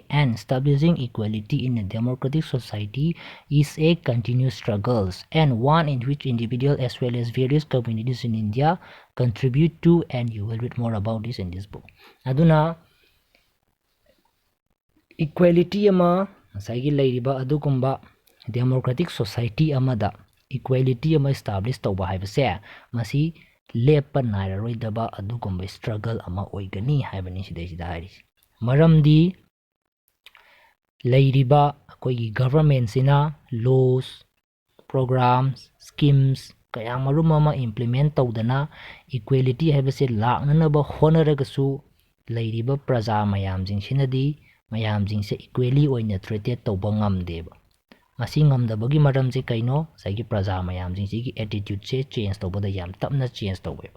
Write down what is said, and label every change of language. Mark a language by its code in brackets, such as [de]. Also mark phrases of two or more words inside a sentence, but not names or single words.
[en] And establishing equality in a democratic society is a continuous struggle and one in which individuals as well as various communities in India contribute to, and you will read more about this in this book. [mni] Aduna equality ama masagi lairiba adukumba [en] democratic society [mni] amada equality ama establish tawba haibase masi lepa nairaroidaba adugumba struggle ama oigani haibani sidaisida hairisi. Maramdi lairiba akoigi government sina [en] laws, programs, schemes [mni] kaya marum ama implement tawdana equality haibase laknanaba honaragasu lairiba praja mayam jingsinadi mayam jingse equally oina treated tawba ngamdeba. Masi ngamdabagi maramse kaino saigi praja mayam jingsi attitude se change tawbada yam tapna change tawweba.